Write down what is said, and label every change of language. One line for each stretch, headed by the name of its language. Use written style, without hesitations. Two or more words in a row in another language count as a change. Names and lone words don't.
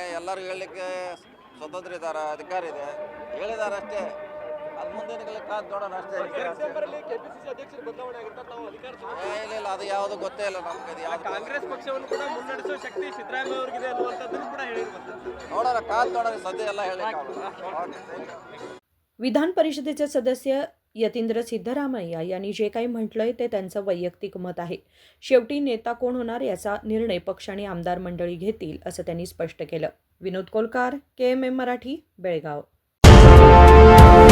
Kannada: ಎಲ್ಲರೂ ಹೇಳಲಿಕ್ಕೆ ಸ್ವತಂತ್ರ ಇದ್ದಾರೆ, ಅಧಿಕಾರ ಇದೆ, ಹೇಳಿದ್ದಾರೆ ಅಷ್ಟೇ. ಅದು ಮುಂದಿನ ಕಾದು ನೋಡೋಣ ಅಷ್ಟೇ. ಇಲ್ಲ, ಅದು ಯಾವುದು ಗೊತ್ತೇ ಇಲ್ಲ ನಮ್ಗೆ. ಕಾಂಗ್ರೆಸ್ ಪಕ್ಷವನ್ನು ಕೂಡ ಮುನ್ನಡೆಸುವ ಶಕ್ತಿ ಸಿದ್ದರಾಮಯ್ಯ ಅವರಿಗಿದೆ ಅನ್ನುವಂಥದ್ದನ್ನು ಕೂಡ ಹೇಳಿರುವಂಥದ್ದು. ನೋಡೋಣ, ಕಾದು ನೋಡೋಣ. सध्या ಎಲ್ಲ ಹೇಳಲಿಕ್ಕೆ
Marathi: विधान परिषदेचे सदस्य यतींद्र सिद्धरामय्या यांनी जे काही म्हटलंय ते त्यांचं वैयक्तिक मत आहे. शेवटी नेता कोण होणार याचा निर्णय पक्ष आणि आमदार मंडळी घेतील असं त्यांनी स्पष्ट केलं. विनोद कोलकार, KMM मराठी, बेळगाव.